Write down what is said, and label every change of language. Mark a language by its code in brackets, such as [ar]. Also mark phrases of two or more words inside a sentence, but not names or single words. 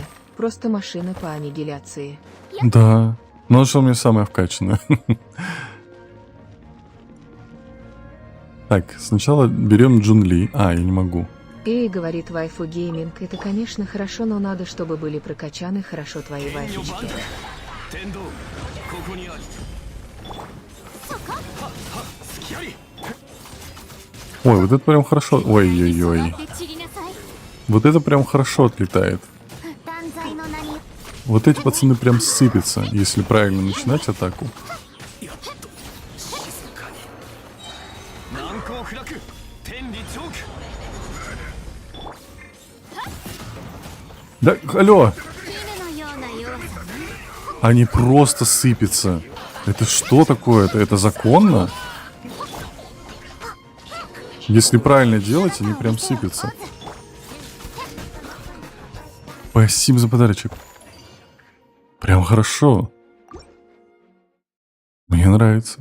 [ru] Просто машина по аннигиляции. Да. Ну, что у меня самое вкачанное. Так, сначала берем Джун-Ли. А, я не могу. Эй, говорит, [en] waifu gaming, [ru] это конечно хорошо, но надо, чтобы были прокачаны хорошо твои вайфочки. [ja] 天道ここにありスキャリ [ru] Ой, вот это прям хорошо. [ja] 座 [ru] Ой-ой-ой. [ja] って散りなさい。 [ru] Вот это прям хорошо отлетает. [ja] 断罪の名に。 [ru] Вот эти пацаны прям сыпятся, если правильно начинать атаку. [ja] 難攻不落天理チョーク [ru] Да, алло! [ja] 絹のような弱さ。 [ru] Они просто сыпятся. Это что такое? Это законно? Если правильно делать, они прям сыпятся. Спасибо за подарочек. Прям хорошо. Мне нравится.